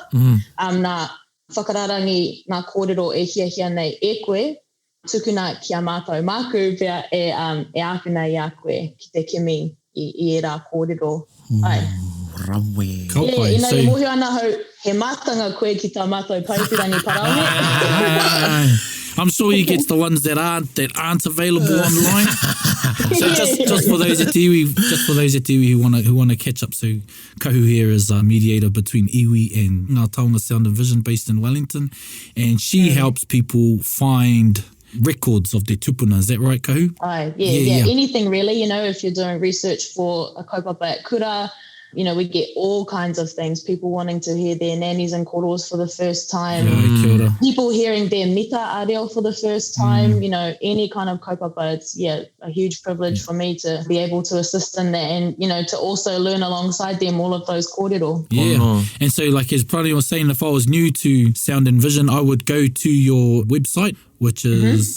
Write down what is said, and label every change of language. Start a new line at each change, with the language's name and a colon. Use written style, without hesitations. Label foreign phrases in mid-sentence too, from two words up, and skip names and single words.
Māori: Nā whakararangi nā kōrero e hia nei e koe, tukuna ki a mātou. Māku pia e āwhina I a koe ki te kimi I rā kōrero. Rawe. Ina mohi ana hau, he mātanga koe ki tā mātou paipirangi Paraone.
English: I'm sure he gets the ones that aren't available online. So just for those at iwi who want to catch up, so Kahu here is a mediator between iwi and Ngā Taonga Sound and Vision based in Wellington, and she helps people find records of their tupuna. Is that right, Kahu? Yeah. Anything really, if you're doing research for a kaupapa at kura, we get all kinds of things. People wanting to hear their nannies and koros for the first time.
Māori: Kia ora.
English: People hearing their
Māori: mita areo
English: for the first time. Any kind of kaupapa. It's, a huge privilege for me to be able to assist in that and, to also learn alongside them all of those kōrero. Yeah. And so, like as Paraone was saying, if I was new to Sound and Vision, I would go to your website, which is